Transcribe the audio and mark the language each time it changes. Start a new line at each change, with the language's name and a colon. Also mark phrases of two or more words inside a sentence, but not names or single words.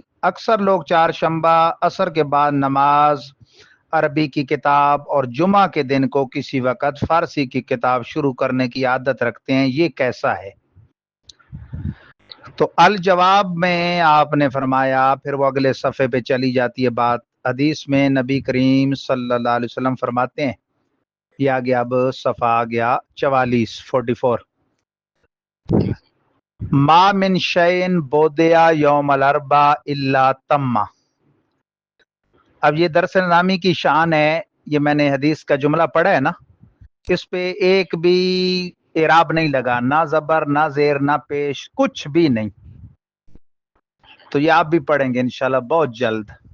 Urdu: اکثر لوگ چہار شنبہ عصر کے بعد نماز عربی کی کتاب اور جمعہ کے دن کو کسی وقت فارسی کی کتاب شروع کرنے کی عادت رکھتے ہیں، یہ کیسا ہے؟ تو الجواب میں آپ نے فرمایا، پھر وہ اگلے صفحے پہ چلی جاتی ہے بات، حدیث میں نبی کریم
Arabic: صلی اللہ علیہ وسلم
Urdu: فرماتے ہیں، یہ آ گیا، اب صفحہ آ گیا 44
Arabic: ما من شیء بودیا یوم الاربع الا تم۔
Urdu: اب یہ درس نظامی کی شان ہے، یہ میں نے حدیث کا جملہ پڑھا ہے نا، اس پہ ایک بھی اعراب نہیں لگا، نہ زبر نہ زیر نہ پیش، کچھ بھی نہیں، تو یہ آپ بھی پڑھیں گے
Arabic: انشاءاللہ
Urdu: بہت جلد۔